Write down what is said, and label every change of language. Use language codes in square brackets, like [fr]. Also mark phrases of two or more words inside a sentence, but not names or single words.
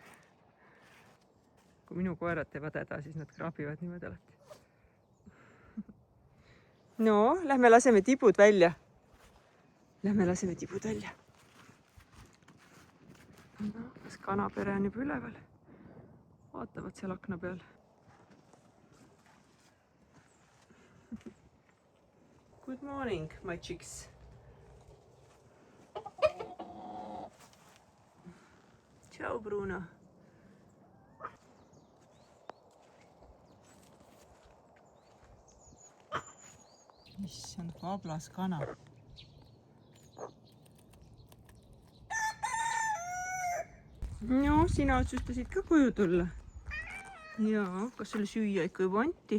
[et] Kui minu koerad teevad häda, siis nad kraabivad niimoodi alati. No, lähme laseme tibud välja. No, kas kanapere on juba üleval? Vaatavad seal akna peal. [en] Good morning, my chicks. [et] Ciao, Bruno. Issand, vablas kana. no sina otsustasid ka koju tulla. Jaa, kas sulle süüa ikka juba anti?